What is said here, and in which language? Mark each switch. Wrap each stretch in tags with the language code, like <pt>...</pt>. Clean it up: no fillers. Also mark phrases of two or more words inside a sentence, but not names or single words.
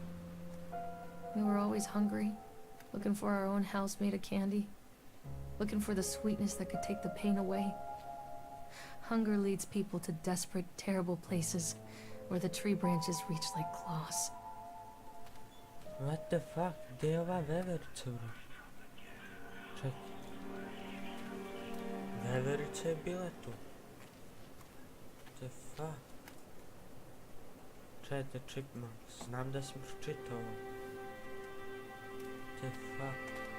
<en>We were always hungry, looking for our own house made of candy, looking for the sweetness that could take the pain away. Hunger leads people to desperate, terrible places where the tree branches reach like claws. What the fuck?</en> <bs>Gdje je ova veverica, bro? Čekaj. Veverica je bila tu.</bs> <en>What the fuck?</en> <bs>Čekaj, Chipmunks. Znam da sam pročitao ovo.</bs> <en>What the fuck?</en>